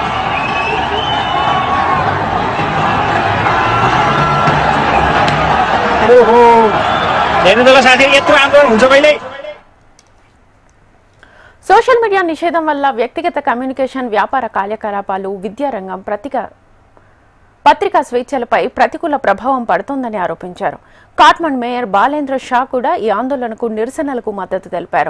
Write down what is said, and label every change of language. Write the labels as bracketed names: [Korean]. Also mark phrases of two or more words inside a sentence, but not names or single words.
[Nepali] ओहो हेर्नु त साथी, यत्रो आन्दोलन हुन्छ कहिले। [English] social media [Telugu] నిషేధం వల్ల వ్యక్తిగత కమ్యూనికేషన్, వ్యాపార కార్యకలాపాలు, విద్యారంగం, పత్రికా స్వేచ్ఛలపై ప్రతికూల ప్రభావం పడుతోందని ఆరోపించారు. కాఠ్మండ్ మేయర్ బాలేంద్ర షా కూడా ఈ ఆందోళనకు, నిరసనలకు మద్దతు తెలిపారు.